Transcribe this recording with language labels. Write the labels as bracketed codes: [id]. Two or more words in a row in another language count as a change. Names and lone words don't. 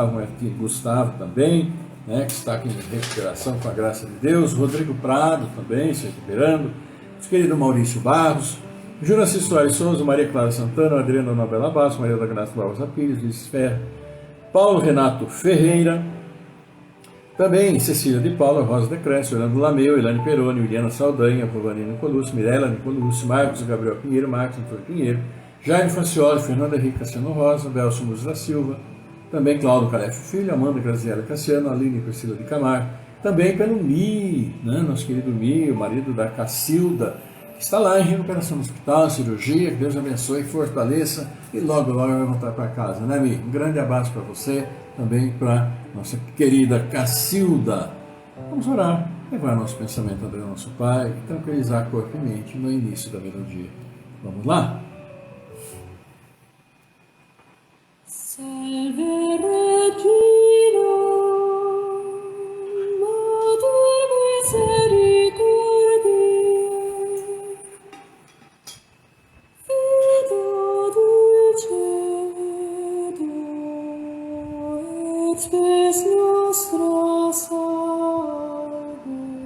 [pt] Gustavo também, né, que está aqui em recuperação com a graça de Deus, Rodrigo Prado também se recuperando, o querido Maurício Barros, Juraci Soares Souza, Maria Clara Santana, Adriana Nobela Basso, Maria da Graça Barbosa Pires, Luiz Fer, Paulo Renato Ferreira, também Cecília de Paula, Rosa de Cresce, Orlando Lameu, Elane Peroni, Williana Saldanha, Provani Nicolucci, Mirella Nicolucci, Marcos Gabriel Pinheiro, Marcos Antônio Pinheiro, Jaime Francioli, Fernanda Henrique Cassiano Rosa, Belso Musa da Silva, também Cláudio Calef Filho, Amanda Graziela Cassiano, Aline Priscila de Camargo, também pelo Mi, né, nosso querido Mi, o marido da Cacilda, que está lá em recuperação no hospital, cirurgia, que Deus abençoe, fortaleça e logo vai voltar para casa, né, Mi? Um grande abraço para você, também para nossa querida Cacilda. Vamos orar, levar nosso pensamento ao nosso Pai e tranquilizar corpo e mente no início da melodia. Vamos lá? [la] Salve Regina, Mater misericordiae, Vita dulcedo, et spes nostra salve.